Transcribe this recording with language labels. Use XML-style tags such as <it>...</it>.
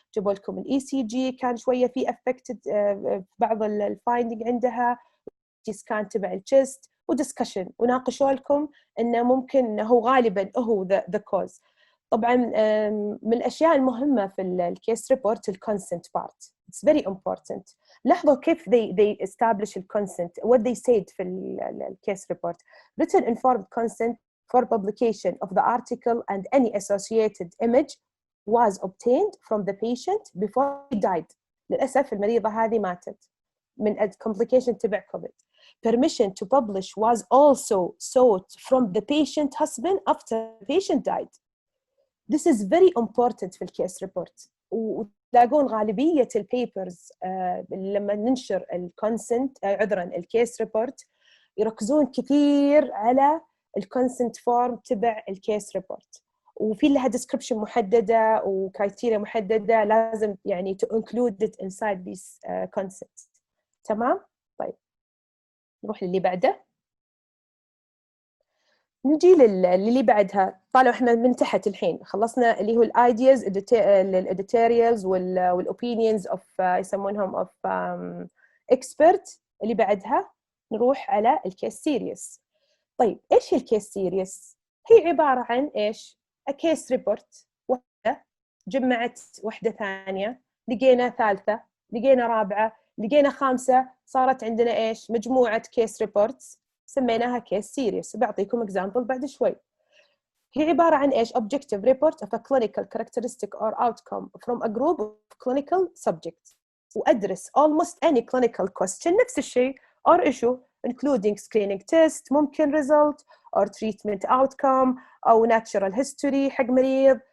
<ar>جابوا لكم الاي سي جي كان شويه في افكتد بعض الفايندنج عندها سكان تبع الشيست ودسكشن وناقشوا لكم انه ممكن انه هو غالبا هو ذا كوز. طبعا من الاشياء المهمه في الكيس ريبورت الكونسنت بارت</ar> <en>it's very important.</en> <ar>لاحظوا كيف</ar> <en>they establish the consent what they said</en> <ar>في الكيس ريبورت</ar> <en>written informed consent for publication of the article and any associated image was obtained from the patient before he died.</en> <ar>للأسف المريضة هذه ماتت من complication تبع كوفيد.</ar> <en>Permission to publish was also sought from the patient husband after the patient died. This is very important</en> <ar>في الكيس ريبورت. وتلاقون غالبية البيبرز لما ننشر الكونسنت الكيس ريبورت يركزون كثير على الكونسنت فورم تبع الكيس ريبورت وفي لها description محددة وكرايتيريا محددة لازم يعني</ar> <en>to include it inside these concepts.</en> <ar>تمام؟ طيب نروح للي بعده. نجي اللي بعدها. طالعوا احنا من تحت الحين خلصنا اللي هو الايدياز الاديتوريالز والاوبينيونز اوف يسمونهم اوف اكسبرت. اللي بعدها نروح على الكيس سيريس. طيب ايش هي الكيس سيريس؟ هي عباره عن ايش؟ كيس ريبورت وحدة، جمعت وحدة ثانية، لقينا ثالثة، لقينا رابعة، لقينا خامسة، صارت عندنا إيش؟ مجموعة كيس ريبورتس سميناها كيس سيريس. بعطيكم إكزامبل بعد شوي. هي عبارة عن إيش؟</ar> <en>objective report of a clinical characteristic or outcome from a group of clinical subjects. وأدرس almost any clinical question</en> <ar>نفس الشيء</ar> <en>or issue including screening test ممكن result or treatment outcome أو natural history حق مريض.</en>